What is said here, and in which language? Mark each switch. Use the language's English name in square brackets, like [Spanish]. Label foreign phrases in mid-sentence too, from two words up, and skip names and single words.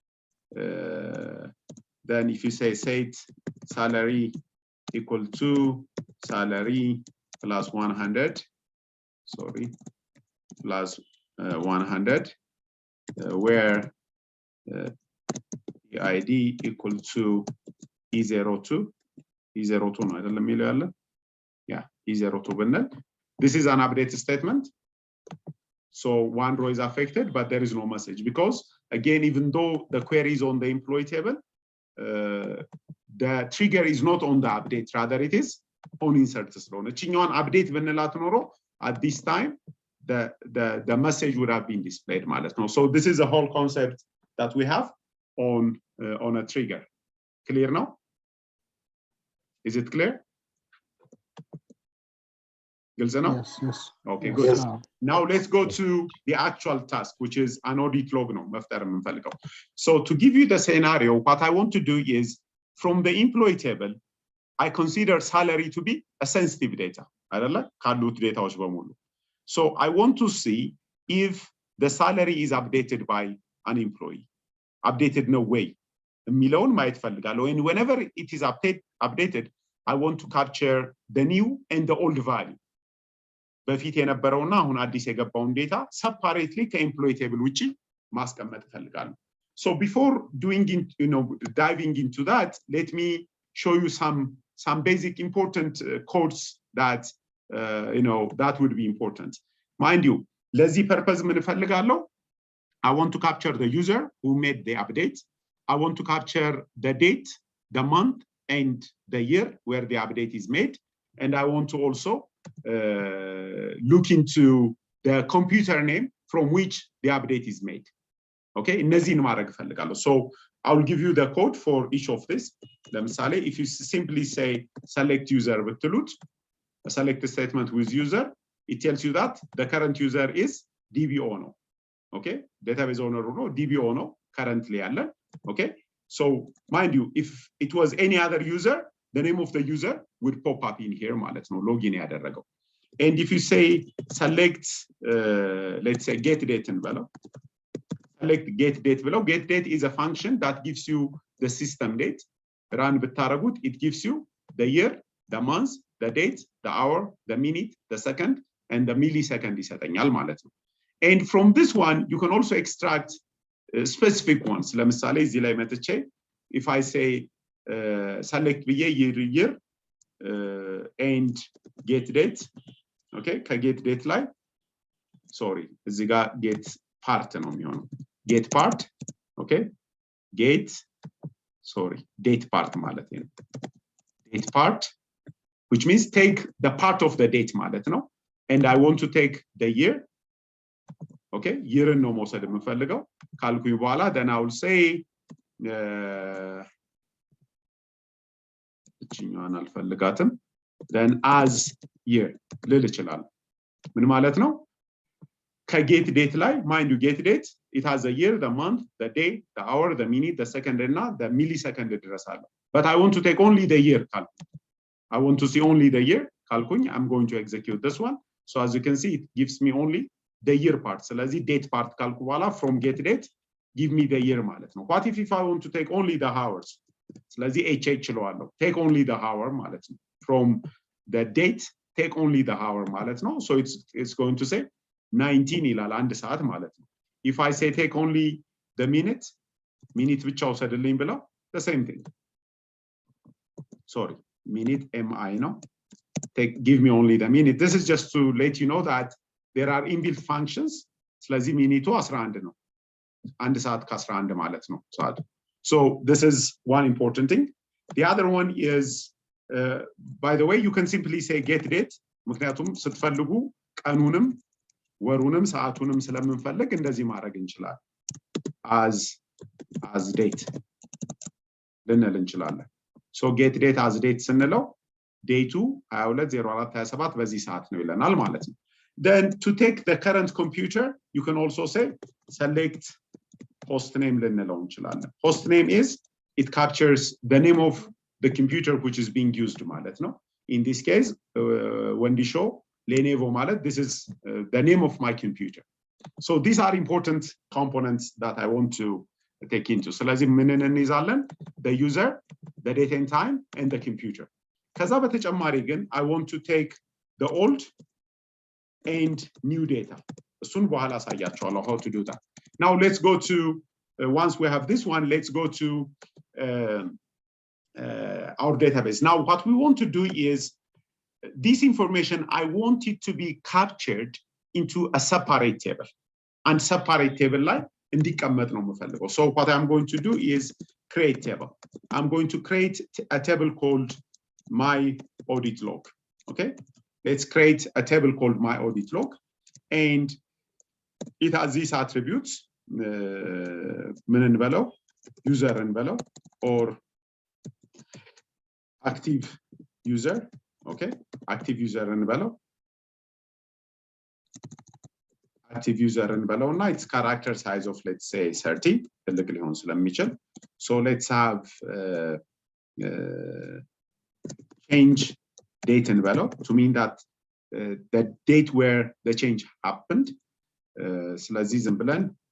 [English] then if you say set salary equal to salary plus 100 sorry plus 100 where id equal to e02 [Amharic] ነው አይደለም የሚለው ያለ [English] yeah e02 ብንል this is an update statement so one row is affected but there is no message because again even though the query is on the employee table the trigger is not on the update rather it is on insert [Amharic] ስለሆነ እቺኛውን [English] update [Amharic] ብንላት ኖሮ [English] at this time the message would have been displayed [Amharic] ማለት ነው [English] so this is the whole concept that we have on a trigger clear now is it clear yes okay good yes. Now let's go to the actual task which is an audit log [Amharic] ነው መፍጠር የምንፈልገው [English] so to give you the scenario what I want to do is from the employee table I consider salary to be a sensitive data [Amharic] አይደለ ካሉት ዴታዎች በሙሉ [English] so I want to see if the salary is updated by an employee updated no way [Amharic] የሚለውን ማየት ፈልጋለሁ [English] and whenever it is updated I want to capture the new and the old value [Amharic] በፊት የነበረውና አሁን አዲስ የገባውን ዴታ [English] separately [Amharic] ከኤምፕሎይ ቴብል ውጪ ማስቀመጥ ፈልጋለሁ [English] so before doing diving into that let me show you some basic important codes that that would be important mind you ለዚህ purpose [Amharic] ምን ፈልጋለሁ [English] I want to capture the user who made the update I want to capture the date the month and the year where the update is made and I want to also look into the computer name from which the update is made okay [Amharic] እነዚህን ማድረግ ፈልጋለሁ [English] so I will give you the code for each of this ለምሳሌ if you simply say select user ብትሉት a select statement with user it tells you that the current user is DBO ነው okay database owner ነው DBO ነው currently ያለ okay so mind you if it was any other user the name of the user would pop up in here [Amharic] ማለት ነው [English] login ያደረገው and if you say select let's say get date እንበለው select get date below get date is a function that gives you the system date run ብታረጉት it gives you the year the month the date the hour the minute the second and the millisecond [Amharic] ይሰጠኛል ማለት ነው [English] and from this one you can also extract specific ones [Amharic] ለምሳሌ እዚህ ላይ መጥቼ [English] if I say select ብዬ year and get date okay ከget date ላይ sorry [Amharic] እዚህ ጋር [English] get part [Amharic] ነው የሚሆነው [English] get part okay get sorry date part [Amharic] ማለት ነው [English] date part which means take the part of the date [Amharic] ማለት ነው [English] and I want to take the year okay year [Amharic] ነው መውሰድ የምፈልገው ካልኩኝ በኋላ [English] then I will say [Amharic] እቺኛዋን አልፈልጋትም [English] then as year [Amharic] ልል ይችላል ምን ማለት [English] ነው ከget date ላይ mind you get date it has the year the month the day the hour the minute the second እና the millisecond [Amharic] ድረስ አለ [English] but I want to take only the year ካልኩኝ I want to see only the year ካልኩኝ I'm going to execute this one so as you can see it gives me only the year part ስለዚህ date part [Amharic] ካልኩ በኋላ [English] from get date give me the year [Amharic] ማለት ነው [English] what if I want to take only the hours ስለዚህ HH ለዋለው take only the hour [Amharic] ማለት ነው [English] from the date take only the hour [Amharic] ማለት ነው [English] so it's going to say 19 [Amharic] ይላል አንድ ሰዓት ማለት ነው [English] if I say take only the minute [Amharic] ብቻ ወሰድልኝ ብለው [English] the same thing sorry minute mi ነው give me only the minute this is just to let you know that there are inbuilt functions [Amharic] ስለዚህ ሚኒቱ 11 ነው አንድ ሰዓት ከ11 ማለት ነው ሰዓት [English] so this is one important thing the other one is by the way you can simply say get date [Amharic] ምክንያቱም ስትፈልጉ ቀኑንም ወሩንም ሰዓቱንም ስለምንፈልግ እንደዚህ ማድረግ እንችላለን [English] as date [Amharic] ልንል እንችላለን [English] so get date as date [Amharic] ስንለው ዴቱ 220427 በዚህ ሰዓት ነው ይለናል ማለት ነው [English] then to take the current computer you can also say select host name [Amharic] ልንለው እንችላለን [English] host name is it captures the name of the computer which is being used [Amharic] ማለት ነው [English] in this case when we show Lenovo ማለት this is the name of my computer so these are important components that I want to take into [Amharic] ስለዚህ ምንን እንይዛለን [English] the user the date and time and the computer [Amharic] ከዛ በተጨማሪ ግን [English] I want to take the old and new data [Amharic] እሱን በኋላ አሳያችኋለሁ [English] how to do that now let's go to once we have this one let's go to our database now what we want to do is this information I want it to be captured into a separate table and separate table [Amharic] ላይ እንዲቀመጥ ነው የምፈልገው [English] so what I'm going to do is create table I'm going to create a table called my audit log okay let's create a table called my audit log and it has these attributes [Amharic] ምን እንበለው [English] user እንበለው or active user okay active user እንበለው active user እንበለውና its character size of let's say 30 [Amharic] ትልቅ ሊሆን ስለሚችል [English] so let's have change date እንበለው to mean that the date where the change happened [Amharic] ስለዚህ ዝም ብለን